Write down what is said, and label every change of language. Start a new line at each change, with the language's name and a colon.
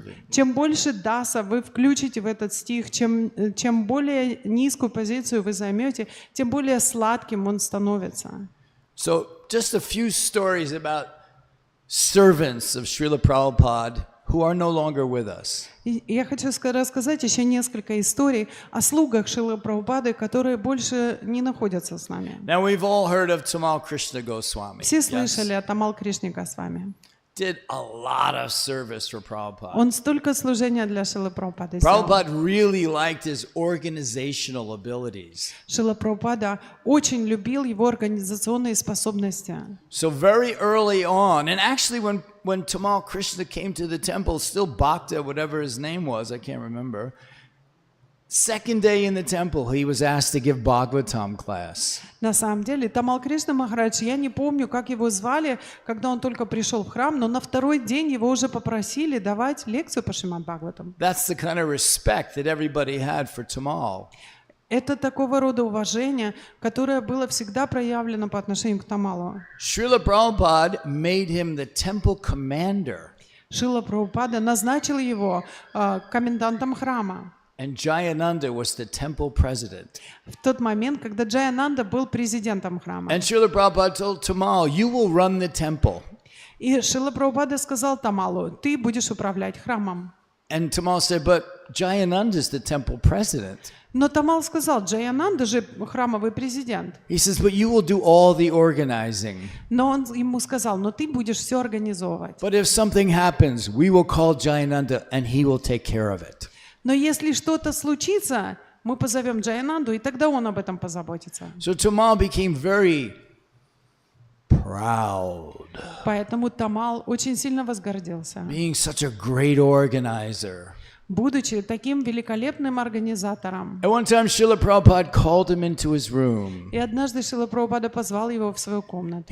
Russian: Чем больше даса вы включите в этот стих, чем более низкую позицию вы займете, тем более сладким он становится.
English: So just a few stories about servants of Srila Prabhupada who are no longer with us.
Russian: И я хочу рассказать еще несколько историй о слугах Шрилы Прабхупады, которые больше не находятся с нами.
English: Now we've all heard of Tamal Krishna Goswami.
Russian: Все
English: Yes?
Russian: слышали о Тамал Кришне Госвами.
English: did a lot of service for Prabhupada.
Russian: Он столько служения для Шрилы Прабхупады сделал.
English: Prabhupada really liked his organizational abilities.
Russian: Шрила Прабхупада очень любил его организационные способности.
English: So very early on, and actually when Tamal Krishna came to the temple, still Bhakta, whatever his name was, I can't remember, second day in the temple, he was asked to give Bhagavatam class.
Russian: На самом деле, Тамал Кришна Махарадж, я не помню, как его звали, когда он только пришел в храм, но на второй день его уже попросили давать лекцию по Шримад Бхагаватам.
English: That's the kind of respect that everybody had for Tamal.
Russian: Это такого рода уважение, которое было всегда проявлено по отношению к Тамалу.
English: Srila Prabhupada made him the temple commander.
Russian: Шрила Прабхупада назначил его комендантом храма.
English: And Jayananda was the temple president.
Russian: В тот момент, когда Джаянанда был президентом храма.
English: And Srila Prabhupada told Tamal, you will run the temple.
Russian: И Шрила Прабхупада сказал Тамалу, ты будешь управлять храмом.
English: And Tamal said, but Jayananda is the temple president.
Russian: Но Тамал сказал, Джаянанда же храмовый президент.
English: He says, but you will do all the organizing.
Russian: Но он ему сказал, но ты будешь все организовывать.
English: But if something happens, we will call Jayananda and he will take care of it.
Russian: Но если что-то случится, мы позовем Джаянанду, и тогда он об этом позаботится.
English: So Tamal became very proud,
Russian: Поэтому Тамал очень сильно возгордился.
English: being such a great organizer.
Russian: Будучи таким великолепным организатором.
English: At one time, Srila Prabhupada called him into his room.
Russian: И однажды Шрила Прабхупада позвал его в свою комнату.